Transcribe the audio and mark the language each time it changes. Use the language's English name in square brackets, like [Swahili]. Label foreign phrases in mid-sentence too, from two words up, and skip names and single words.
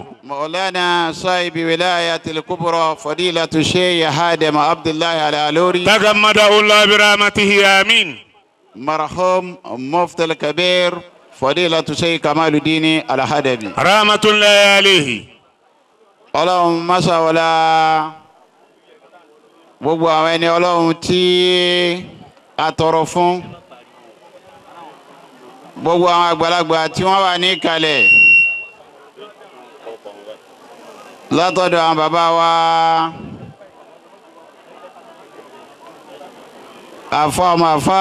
[Arabic] مولانا صاحب ولاية الكبرى فضيلة الشيخ هادم عبد الله العلوري تغمده الله برحمته آمين. مرحوم مفتي الكبير فضيلة الشيخ كمال الدين الحدبي رحمة الله عليه. اللهم مسا ولا [Yoruba] gbogbo àwọn ẹni Ọlọ́run tí a tọrọ fún gbogbo àwọn àgbàlagbà tí wọ́n wà ní ìkàlẹ̀ látọ̀dọ̀ àwọn bàbá wa àfọ ọmọ àfà